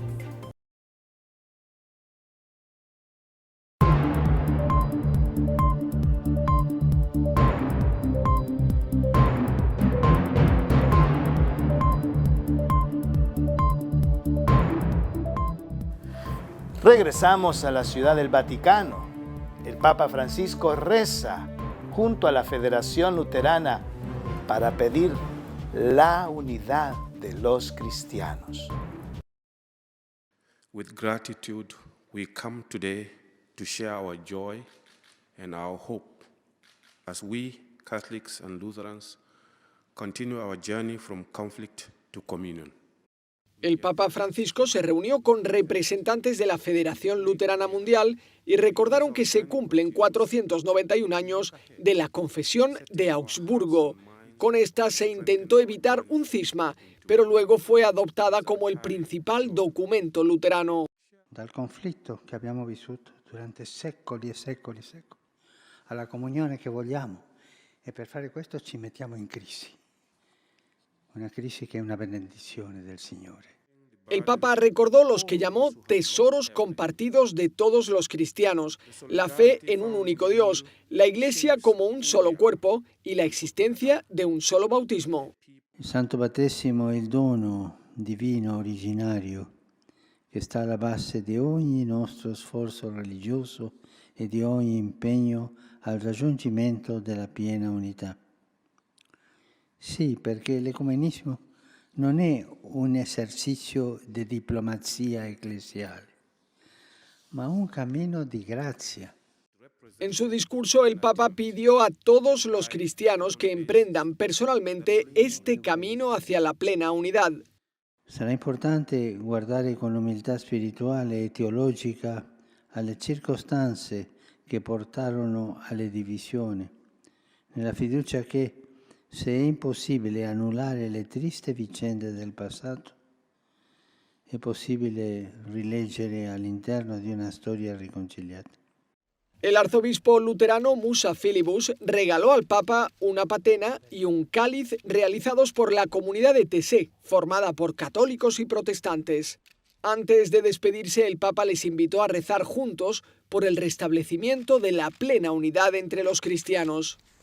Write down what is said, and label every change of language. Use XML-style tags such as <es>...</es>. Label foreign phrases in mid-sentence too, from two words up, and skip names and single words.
<es>Regresamos a la Ciudad del Vaticano. El Papa Francisco reza junto a la Federación Luterana para pedir la unidad de los cristianos.</es> <en>With gratitude, we come today to share our joy and our hope as we, Catholics and Lutherans, continue our journey from conflict to communion.</en> <es>El Papa Francisco se reunió con representantes de la Federación Luterana Mundial y recordaron que se cumplen 491 años de la Confesión de Augsburgo. Con esta se intentó evitar un cisma, pero luego fue adoptada como el principal documento luterano.</es> <it>Dal conflitto che abbiamo vissuto durante secoli e secoli e secoli, alla comunione che vogliamo, e per fare questo ci mettiamo in crisi. Una crisi che è una benedizione del Signore.</it> <es>El Papa recordó los que llamó tesoros compartidos de todos los cristianos, la fe en un único Dios, la Iglesia como un solo cuerpo y la existencia de un solo bautismo.</es> <it>Il Santo Battesimo è il dono divino originario che sta alla base di ogni nostro sforzo religioso e di ogni impegno al raggiungimento della piena unità. Sì, perché l'ecumenismo non è un esercizio di diplomazia eclesiale, ma un camino di grazia.</it> <es>En su discurso, el Papa pidió a todos los cristianos que emprendan personalmente este camino hacia la plena unidad.</es> <it>Sarà importante guardare con umiltà spirituale e teologica alle circostanze che portarono alle divisioni, nella fiducia che, se è impossibile annullare le triste vicende del passato, è possibile rileggere all'interno di una storia riconciliata.</it> <es>El arzobispo luterano Musa Filibus regaló al Papa una patena y un cáliz realizados por la comunidad de Tessé, formada por católicos y protestantes. Antes de despedirse, el Papa les invitó a rezar juntos por el restablecimiento de la plena unidad entre los cristianos.</es>